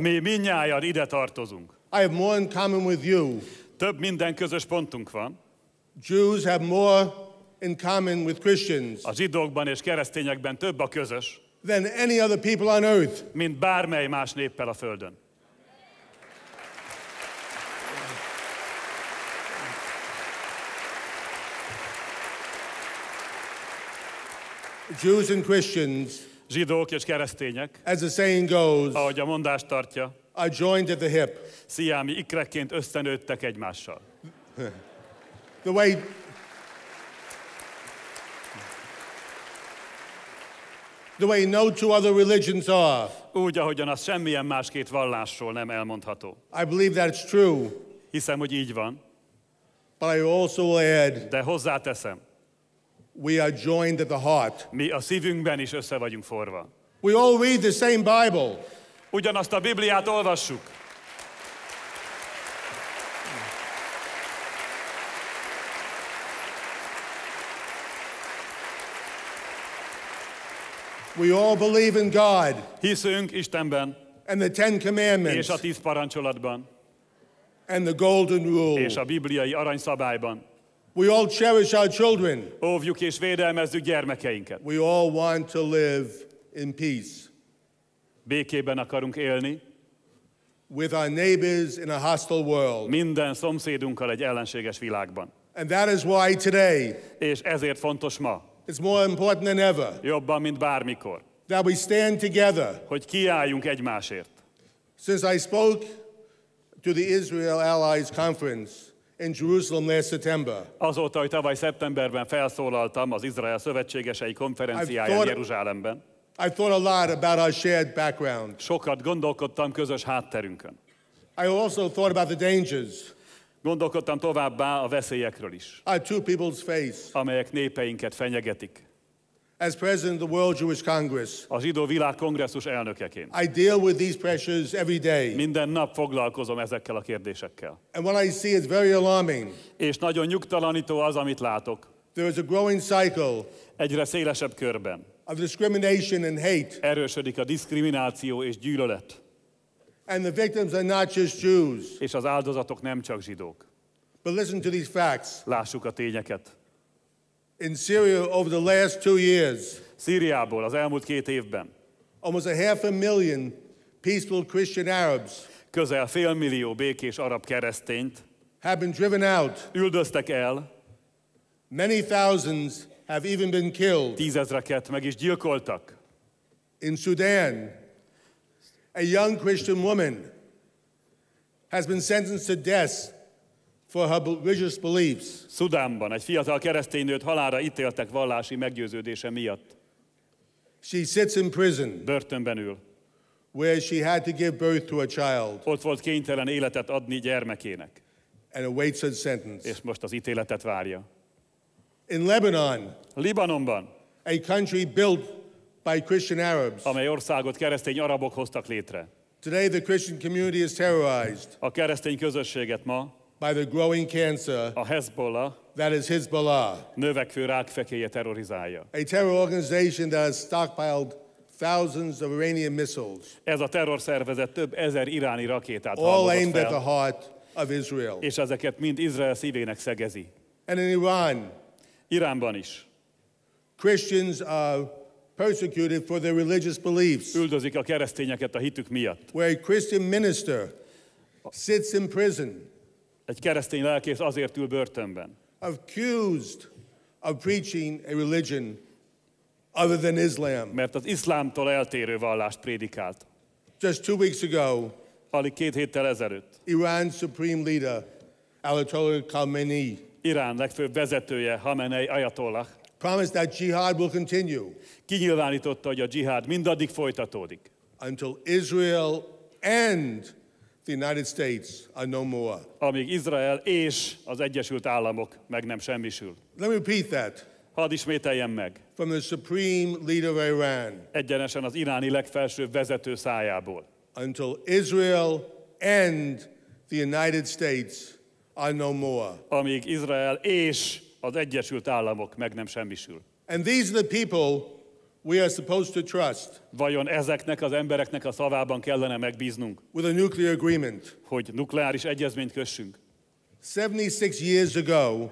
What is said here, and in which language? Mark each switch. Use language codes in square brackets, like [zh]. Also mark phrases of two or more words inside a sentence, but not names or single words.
[hu] Mi mindnyájan ide tartozunk. [en] I have more in common with you. [hu] Több minden közös pontunk van. [en] Jews have more in common with Christians. [hu] A zsidókban és keresztényekben több a közös, [en] than any other people on earth. [hu] mint bármely más néppel a földön. [en] Jews and Christians, [hu] zsidók és keresztények, [en] as the saying goes, [hu] ahogy a mondás tartja, [en] are joined at the hip. [hu] sziámi ikrekként összenőttek egymással. [en] The way no two other religions are. [hu] Úgy, ahogyan az semmilyen más két vallásról nem elmondható. [en] I believe that's true. [hu] Hiszem, hogy így van. [en] But I also add, [hu] de hozzáteszem, [en] we are joined at the heart. [hu] Mi a szívünkben is össze vagyunk forva. [en] We all read the same Bible. [hu] Ugyanazt a Bibliát olvassuk. [en] We all believe in God. [hu] Hiszünk Istenben. [en] And the Ten Commandments. [hu] És a 10 parancsolatban. [en] And the Golden Rule. [hu] És a bibliai aranyszabályban. [en] We all cherish our children. [hu] Óvjuk és védelmezzük gyermekeinket. [en] We all want to live in peace. [hu] Békében akarunk élni. [en] With our neighbors in a hostile world. [hu] Minden szomszédunkkal egy ellenséges világban. [en] And that is why today. [hu] És ezért fontos ma. [en] It's more important than ever. [hu] Jobban, mint bármikor. [en] That we stand together. [hu] Hogy kiálljunk egymásért. [en] Since I spoke to the Israel Allies Conference in Jerusalem last September. [hu] Azóta, hogy tavaly szeptemberben felszólaltam az Izrael szövetségesei konferenciáján Jeruzsálemben. [en] I thought a lot about our shared background. [hu] Sokat gondolkodtam közös hátterünkön. [en] I also thought about the dangers. [hu] Gondolkodtam továbbá a veszélyekről is. [en] Our two people's face. [hu] Amelyek népeinket fenyegetik. [en] As president of the World Jewish Congress. [hu] A Zsidó Világkongresszus elnökeként. [en] I deal with these pressures every day. [hu] Minden nap foglalkozom ezekkel a kérdésekkel. [en] And what I see is very alarming. [hu] És nagyon nyugtalanító az, amit látok. [en] There is a growing cycle. [hu] Egyre szélesebb körben. [en] Of discrimination and hate. [hu] Erősödik a diszkrimináció és gyűlölet. [en] And the victims are not just Jews. [hu] És az áldozatok nem csak zsidók. [en] But listen to these facts. [hu] Lássuk a tényeket. [en] In Syria over the last 2 years. [hu] Szíriából az elmúlt 2 évben. [en] Almost 500,000 peaceful Christian Arabs. [hu] Közel 500 000 békés arab keresztényt. [en] Have been driven out. [hu] Üldöztek el. [en] Many thousands have even been killed. [hu] 10 000-eket meg is gyilkoltak. [en] In Sudan, a young Christian woman has been sentenced to death for her religious beliefs. [hu] Szudánban egy fiatal keresztény nőt halálra ítéltek vallási meggyőződése miatt. [en] She sits in prison. [hu] Börtönben ül. [en] Where she had to give birth to a child. [hu] Ott volt kénytelen életet adni gyermekének. [en] And awaits her sentence. [hu] És most az ítéletet várja. [en] In Lebanon, [hu] Libanonban, [en] a country built by Christian Arabs. [hu] Amely országot keresztény arabok hoztak létre. [en] Today the Christian community is terrorized. [hu] A keresztény közösséget ma [en] by the growing cancer. [hu] A Hezbollah, [en] that is Hezbollah. [hu] Növekvő rákfekéje terrorizálja. [en] A terror organization that has stockpiled thousands of Iranian missiles. [hu] Ez a terrorszervezet több ezer iráni rakétát [en] all [hu] halmozott [en] aimed at [hu] fel, [en] the heart of Israel. [hu] és ezeket mind Izrael szívének szegezi. [en] And in Iran, [hu] Iránban is. [en] Christians are persecuted for their religious beliefs. [hu] Üldözik a keresztényeket a hitük miatt. [en] Where a Christian minister sits in prison. [hu] Egy keresztény lelkész azért ül börtönben. [en] Accused of preaching a religion other than Islam. [hu] Mert az iszlámtól eltérő vallást prédikált. [en] Just 2 weeks ago, [hu] alig 2 héttel ezelőtt, [en] Iran's supreme leader, Ayatollah Khamenei, [hu] Irán legfőbb vezetője, Khamenei Ayatollah, [en] promised that jihad will continue. [hu] Kinyilvánította, hogy a dzsihád mindaddig folytatódik. [en] Until Israel and the United States are no more. [hu] Amíg Izrael és az Egyesült Államok meg nem semmisül. [en] Let me repeat that. [hu] Hadd ismételjem meg. [en] From the supreme leader of Iran. [hu] Egyenesen az iráni legfelsőbb vezető szájából. [en] Until Israel and the United States are no more. [hu] Amíg Izrael és az Egyesült Államok meg nem semmisül. [en] And these are the people we are supposed to trust. [hu] Vajon ezeknek az embereknek a szavában kellene megbíznunk? [en] With a nuclear agreement. [hu] Hogy nukleáris egyezményt kössünk? [en] 76 years ago,